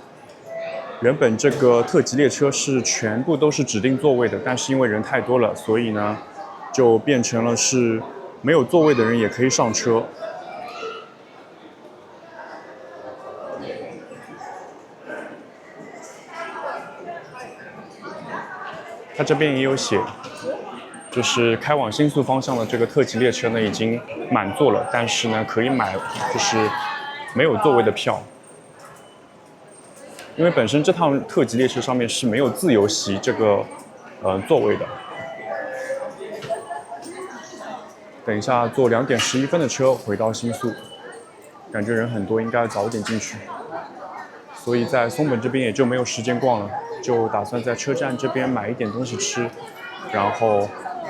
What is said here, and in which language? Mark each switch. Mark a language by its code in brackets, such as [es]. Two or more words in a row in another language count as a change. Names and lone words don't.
[zh] 原本這個特急列車是全部都是指定座位的，但是因為人太多了，所以呢，就變成了是沒有座位的人也可以上車。它這邊也有寫。就是開往新宿方向的這個特急列車呢，已經滿座了，但是呢，可以買就是沒有座位的票，因為本身這趟特急列車上面是沒有自由席這個座位的。等一下坐2點11分的車回到新宿，感覺人很多，應該早一點進去，所以在松本這邊也就沒有時間逛了，就打算在車站這邊買一點東西吃，然後